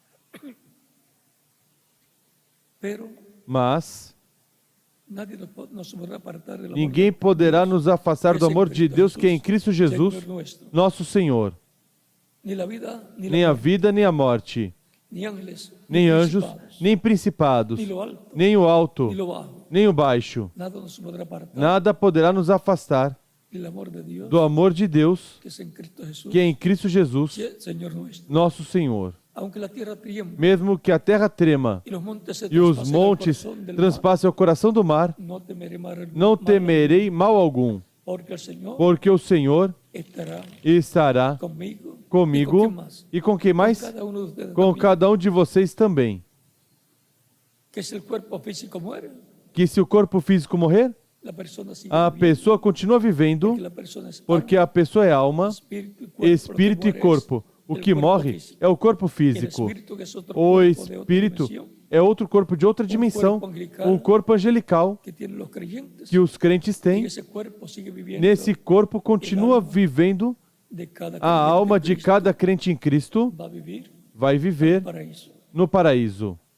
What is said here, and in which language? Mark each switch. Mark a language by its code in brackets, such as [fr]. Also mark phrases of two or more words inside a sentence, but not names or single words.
[pt] Mas ninguém poderá nos afastar do amor de Deus que é em Cristo Jesus, nosso Senhor. Nem a vida, nem a morte, nem anjos, nem principados, nem o alto, nem o baixo. Nada poderá nos afastar [es] el amor de Dios [pt] do amor de Deus, [es] que es en Cristo Jesús, [pt] que é em Cristo Jesus, [es] Señor nuestro. [pt] nosso Senhor. [es] Aunque la tierra tiemble [pt] Mesmo que a terra trema [es] y los montes se [pt] e os [es] traspasen al [pt] montes [es] corazón del mar, [pt] transpassem o coração do mar, [es] no temeré [pt] não temerei mal algum, [es] porque el Señor [pt] porque o Senhor [es] estará [pt] estará [es] conmigo. ¿Y con quién [pt] comigo [es] más? [pt] e com quem mais? [es] Cada uno de ustedes [pt] Com [es] también. [pt] cada um de vocês também. [es] Que si el cuerpo físico muere, [pt] Que se o corpo físico morrer, [es] la persona sigue [pt] a [es] viviendo, [pt] pessoa continua vivendo, [es] porque la persona es [pt] porque a pessoa é alma, [es] espíritu [pt] espírito e corpo. O que morre é o corpo físico. O espírito é outro corpo de outra dimensão, um corpo angelical que os crentes têm. Nesse corpo continua vivendo a alma de cada crente em Cristo, vai viver no paraíso.